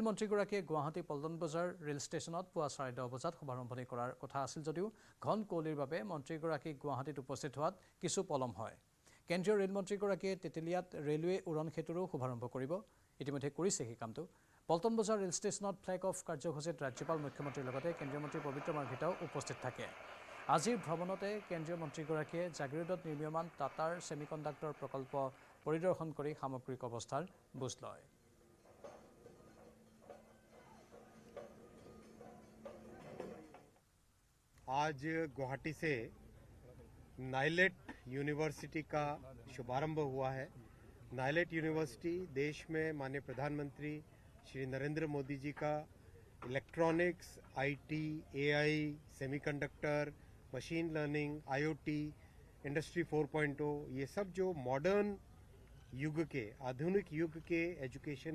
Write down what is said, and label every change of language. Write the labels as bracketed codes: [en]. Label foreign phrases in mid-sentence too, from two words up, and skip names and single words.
[as] মন্ত্ৰীগৰাকীয়ে গুৱাহাটী পল্টন বজাৰ ৰেল ষ্টেচনত পুৱা 10:30 বজাত শুভাৰম্ভণি কৰাৰ কথা আছিল যদিও ঘন কুঁৱলীৰ বাবে মন্ত্ৰীগৰাকী গুৱাহাটীত উপস্থিত হোৱাত কিছু পলম হয় কেন্দ্ৰীয় ৰেল মন্ত্ৰীগৰাকীয়ে তেতেলিয়াত ৰেলৱে উৰণ সেতুৰো শুভাৰম্ভ কৰিব ইতিমধ্যে কৰিছে সেই কামটো পল্টন বজাৰ ৰেল ষ্টেচনত [en] flag off [as] কাৰ্যসূচীত ৰাজ্যপাল মুখ্যমন্ত্ৰীৰ লগতে কেন্দ্ৰীয় মন্ত্ৰী পবিত্ৰ মাৰ্ঘিটাও উপস্থিত থাকে আজিৰ ভ্ৰমণতে কেন্দ্ৰীয় মন্ত্ৰীগৰাকীয়ে জাগিৰোডত নিৰ্মীয়মান টাটাৰ ছেমিকণ্ডাক্টৰ প্ৰকল্প পৰিদৰ্শন কৰি সামগ্ৰিক অৱস্থাৰ বুজ লয় [hi] आज गुवाहाटी से नाइलेट यूनिवर्सिटी का शुभारंभ हुआ है नाइलेट यूनिवर्सिटी देश में माननीय प्रधानमंत्री श्री नरेंद्र मोदी जी का [en] electronics IT AI semiconductor machine learning IoT industry 4.0 [hi] ये सब जो मॉडर्न युग के आधुनिक युग के एजुकेशन